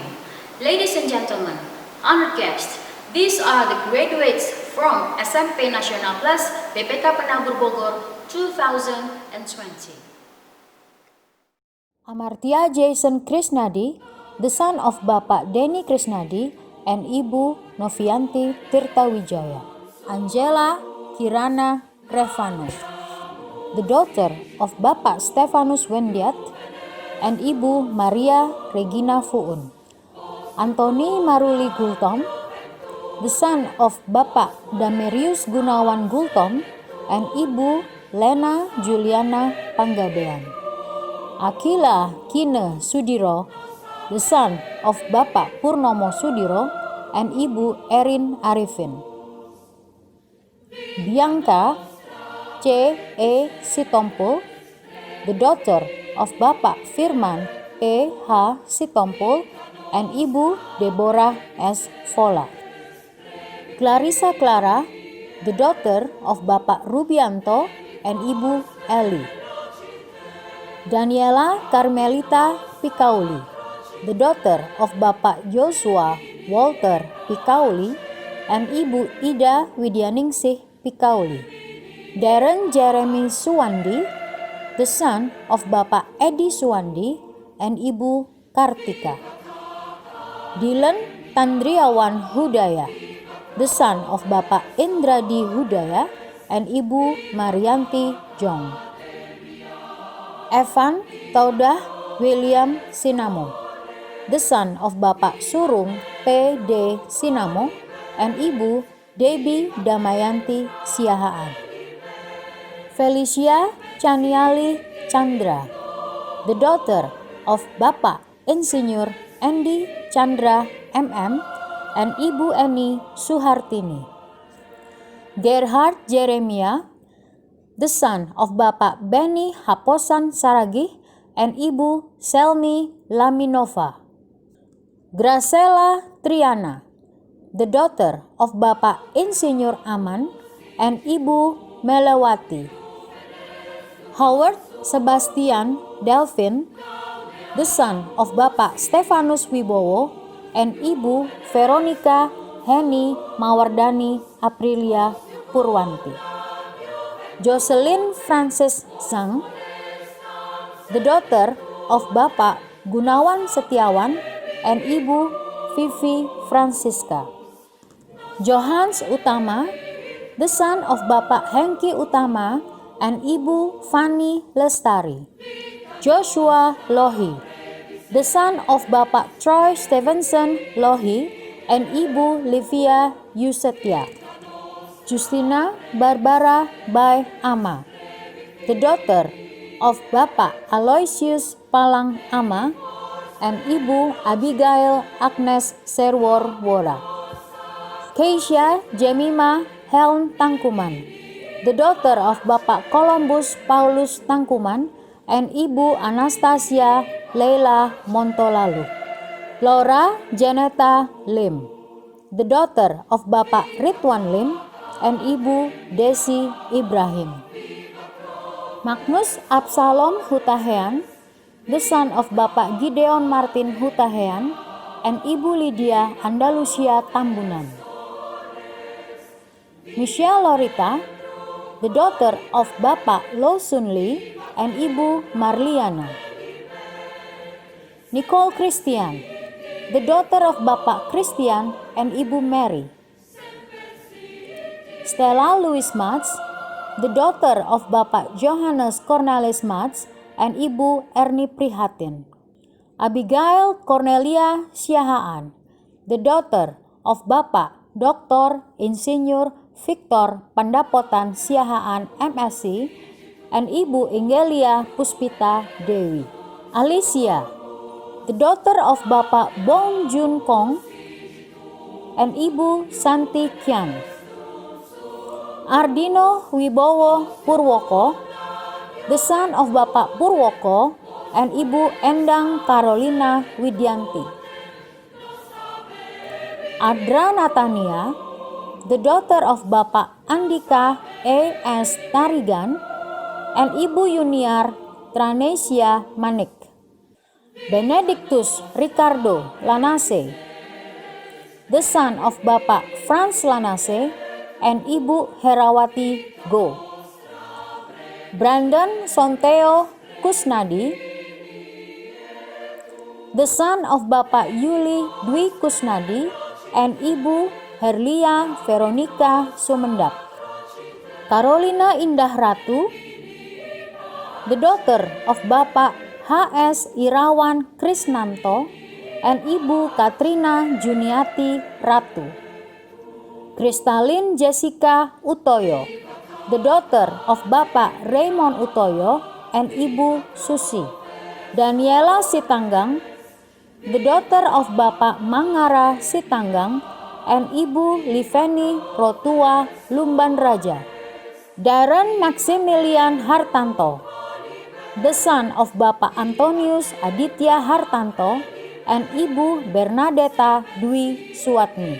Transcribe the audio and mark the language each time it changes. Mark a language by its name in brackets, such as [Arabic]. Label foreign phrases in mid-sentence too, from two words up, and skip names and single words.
[English] Ladies and gentlemen, honored guests, these are the graduates from SMP Nasional Plus BPK Penabur Bogor 2020. Amartya Jason Krisnadi, the son of Bapak Denny Krisnadi and Ibu Novianti Tirtawijaya. Angela Kirana Revano, the daughter of Bapak Stefanus Wendiat and Ibu Maria Regina Fuun. Anthony Maruli Gultom, the son of Bapak Damerius Gunawan Gultom and Ibu Lena Juliana Panggabean. Akila Kine Sudiro, the son of Bapak Purnomo Sudiro and Ibu Erin Arifin. Bianca C.E. Sitompul, the daughter of Bapak Firman E.H. Sitompul and Ibu Deborah S. Fola. Clarissa Clara, the daughter of Bapak Rubianto and Ibu Eli. Daniela Carmelita Picauli, the daughter of Bapak Joshua Walter Picauli and Ibu Ida Widyaningsih Picauli. Darren Jeremy Suwandi, the son of Bapak Edi Suwandi and Ibu Kartika. Dylan Tandriawan Hudaya, the son of Bapak Indradi Hudaya and Ibu Marianti Jong. Evan Taudah William Sinamo, the son of Bapak Surung P.D. Sinamo and Ibu Debbie Damayanti Siahaan. Felicia Chaniali Chandra, the daughter of Bapak Insinyur Andy Chandra MM and Ibu Eni Suhartini. Gerhard Jeremia, the son of Bapak Benny Haposan Saragih and Ibu Selmi Laminova. Gracela Triana, the daughter of Bapak Insinyur Aman and Ibu Melewati. Howard Sebastian Delvin, the son of Bapak Stefanus Wibowo and Ibu Veronica Heni Mawardani Aprilia Purwanti. Jocelyn Frances Zhang, the daughter of Bapak Gunawan Setiawan and Ibu Vivi Francisca. Johans Utama, the son of Bapak Hengki Utama and Ibu Fani Lestari. Joshua Lohi, the son of Bapak Troy Stevenson Lohi and Ibu Livia Yusetia. Justina Barbara Bai Ama, the daughter of Bapak Aloysius Palang Ama and Ibu Abigail Agnes Serwor Wora. Keisha Jemima Helm Tangkuman, the daughter of Bapak Columbus Paulus Tangkuman and Ibu Anastasia Leila Montolalu. Laura Janeta Lim, the daughter of Bapak Ridwan Lim and Ibu Desi Ibrahim. Magnus Absalom Hutahean, the son of Bapak Gideon Martin Hutahean and Ibu Lydia Andalusia Tambunan. Michelle Lorita, the daughter of Bapak Lo Sun Lee and Ibu Marliana. Nicole Christian, the daughter of Bapak Christian and Ibu Mary. Stella Louis Mats, the daughter of Bapak Johannes Cornelis Mats and Ibu Erni Prihatin. Abigail Cornelia Siahaan, the daughter of Bapak Dr. Insinyur Victor Pandapotan Siahaan MSc and Ibu Inggelia Puspita Dewi. Alicia, the daughter of Bapak Bong Jun Kong and Ibu Santi Kian. Ardino Wibowo Purwoko, the son of Bapak Purwoko and Ibu Endang Carolina Widyanti. Adra Natania, the daughter of Bapak Andika A.S. Tarigan and Ibu Yuniar Tranesia Manik. Benedictus Ricardo Lanase, the son of Bapak Franz Lanase and Ibu Herawati Go. Brandon Sonteo Kusnadi, the son of Bapak Yuli Dwi Kusnadi and Ibu Herlia Veronica Sumendap. Carolina Indah Ratu, the daughter of Bapak H.S. Irawan Krisnanto and Ibu Katrina Juniati Ratu. Kristalin Jessica Utoyo, the daughter of Bapak Raymond Utoyo and Ibu Susi. Daniela Sitanggang, the daughter of Bapak Mangara Sitanggang and Ibu Liveni Rotua Lumban Raja. Darren Maximilian Hartanto, the son of Bapak Antonius Aditya Hartanto and Ibu Bernadetta Dwi Suatni.